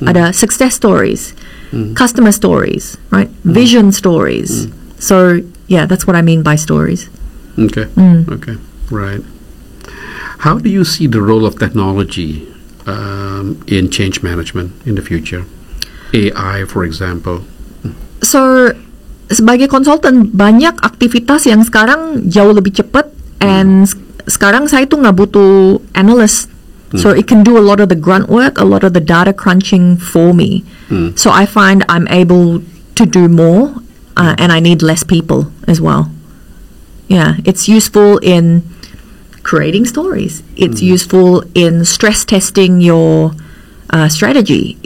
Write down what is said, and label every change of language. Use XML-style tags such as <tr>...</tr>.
<en>Ada success stories, customer stories, right? Vision stories. So yeah, that's what I mean by stories. Okay. Right. How do you see the role of technology in change management in the future? AI, for example.</en> <id>So, sebagai konsultan, banyak aktivitas yang sekarang jauh lebih cepat, and sekarang saya tuh nggak butuh analyst.</id> <en>So it can do a lot of the grunt work, a lot of the data crunching for me. So I find I'm able to do more, and I need less people as well. Yeah, it's useful in creating stories. It's useful in stress testing your strategy.</en>